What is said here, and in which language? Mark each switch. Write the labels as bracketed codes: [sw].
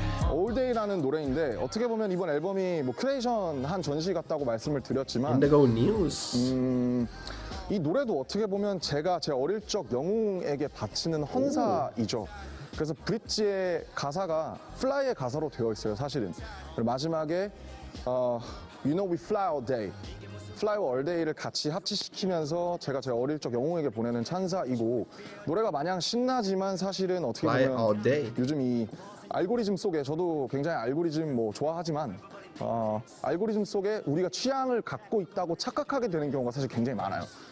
[ko] All Day라는 노래인데 어떻게 보면 이번 앨범이 뭐 큐레이션 한 전시 같다고 말씀을 드렸지만 [en] Indigo News. [ko] 이 노래도 어떻게 보면 제가 제 어릴 적 영웅에게 바치는 헌사이죠. 그래서 브릿지의 가사가 Fly의 가사로 되어 있어요, 사실은. 그리고 마지막에 [en] You know we fly all day. [ko] Fly와 All Day를 같이 합치시키면서 제가 제 어릴 적 영웅에게 보내는 찬사이고 노래가 마냥 신나지만 사실은 어떻게 [en] Fly [ko] 보면 [en] all day. [ko] 요즘 이 알고리즘 속에 저도 굉장히 알고리즘 뭐 좋아하지만 알고리즘 속에 우리가 취향을 갖고 있다고 착각하게 되는 경우가 사실 굉장히 많아요.